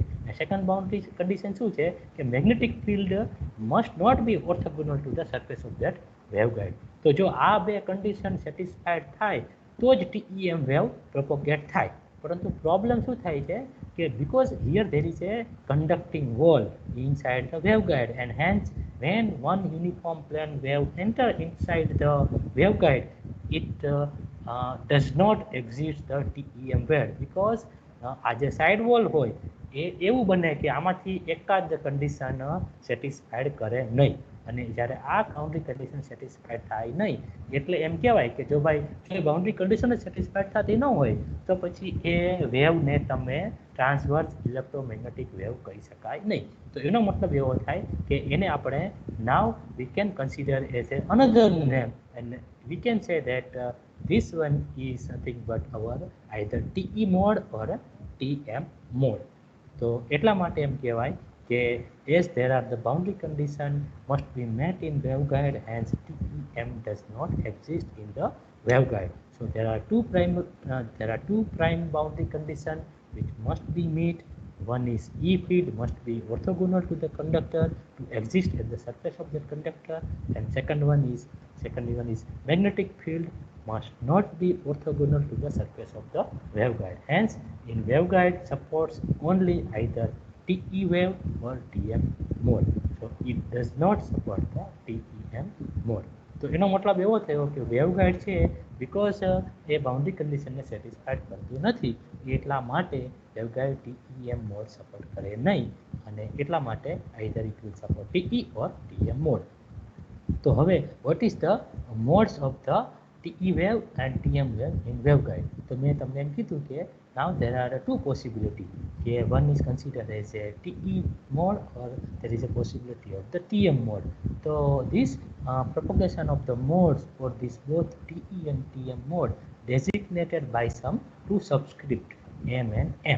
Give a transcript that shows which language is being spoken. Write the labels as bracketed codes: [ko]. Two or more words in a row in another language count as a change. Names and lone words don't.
[en] second boundary condition [gu] શું છે કે [en] magnetic field must not be orthogonal to the surface of that waveguide. [gu] તો જો આ બે [en] condition satisfied [gu] થાય તો જ [en] TEM wave propagate [gu] થાય. પરંતુ પ્રોબ્લેમ શું થાય છે કે [en] because here there is a conducting wall inside the waveguide and hence when one uniform plane wave enter inside the waveguide, it does not exist the TEM wave because [gu] આ જે [en] side wall [gu] હોય એ એવું બને કે આમાંથી એકાદ [en] condition satisfied [gu] કરે નહીં, અને જ્યારે આ [en] boundary condition satisfied [gu] થાય નહીં એટલે એમ કહેવાય કે જો ભાઈ જો [en] boundary condition [gu] જ સેટિસ્ફાઈડ થતી ન હોય તો પછી એ વેવને તમે [en] transverse electromagnetic wave [gu] કહી શકાય નહીં. તો એનો મતલબ એવો થાય કે એને આપણે [en] now we can consider as a another name and we can say that this one is nothing but our either TE mode or TM mode. [gu] તો એટલા માટે એમ કહેવાય કે [en] as there are the boundary condition must be met in waveguide, hence TEM does not exist in the waveguide. So there are two prime boundary condition which must be met. One is E field must be orthogonal to the conductor to exist at the surface of the conductor, and second one is magnetic field must not be orthogonal to the surface of the waveguide. Hence, in waveguide supports only either TE wave or TM mode. So it does not support the TEM mode. [gu] તો એનો મતલબ એવો થયો કે વેવગાઇડ છે બીકોઝ એ [en] boundary conditionને satisfied [gu] કરતું નથી એટલા માટે વેવગાઇડ [en] TEM mode support [gu] કરે નહીં, અને એટલા માટે [en] either it will support TE or TM mode. [gu] તો હવે [en] what is the modes of the TE wave and TM wave in waveguide? [gu] તો મેં તમને એમ કીધું કે [en] now there are two possibilities. One is considered as a TE mode or there is a possibility of the TM mode. So this propagation of the modes for this both TE and TM mode designated by some two subscript M and M.